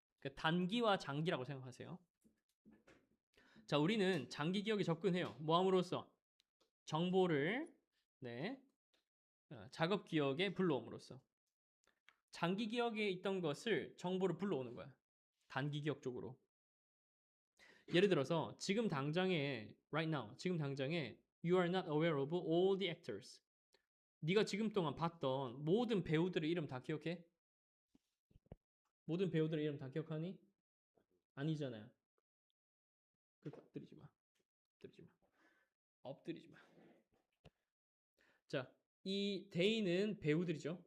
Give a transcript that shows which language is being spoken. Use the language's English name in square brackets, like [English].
[Korean] 그러니까 단기와 장기라고 생각하세요. 자, 우리는 장기 기억에 접근해요. 뭐 함으로써? 정보를 작업 기억에 불러옴으로써. 장기 기억에 있던 것을 정보를 불러오는 거야. 단기 기억 쪽으로. 예를 들어서 지금 당장에 [English] right now [Korean] 지금 당장에 [English] you are not aware of all the actors. [Korean] 네가 지금 동안 봤던 모든 배우들의 이름 다 기억해? 모든 배우들의 이름 다 기억하니? 아니잖아요. 그러니까 엎드리지 마. 엎드리지 마. 엎드리지 마. 자, 이 they는 배우들이죠.